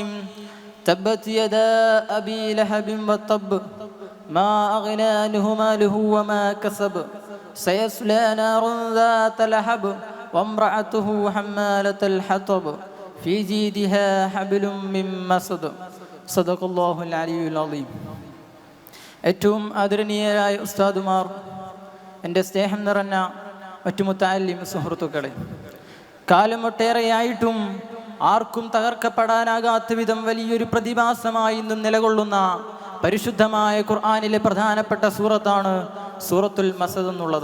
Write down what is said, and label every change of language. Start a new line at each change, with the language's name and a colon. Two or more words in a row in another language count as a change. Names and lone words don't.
Arabic: تبت يدا أبي لهب وتب ما أغنى عنه ماله وما كسب سيصلى نارا ذات لهب وامرأته حمالة الحطب في جيدها حبل من مسد صدق الله العلي العظيم.
Malayalam: ഏറ്റവും ആദരണീയരായ ഉസ്താദുമാർ, എൻ്റെ സ്നേഹം നിറഞ്ഞ മറ്റു മുത്തഅല്ലിം സുഹൃത്തുക്കളെ, കാലം ഒട്ടേറെയായിട്ടും ആർക്കും തകർക്കപ്പെടാനാകാത്ത വിധം വലിയൊരു പ്രതിഭാസമായി ഇന്ന് നിലകൊള്ളുന്ന പരിശുദ്ധമായ ഖുർആനിലെ പ്രധാനപ്പെട്ട സൂറത്താണ് സൂറത്തുൽ മസദ് എന്നുള്ളത്.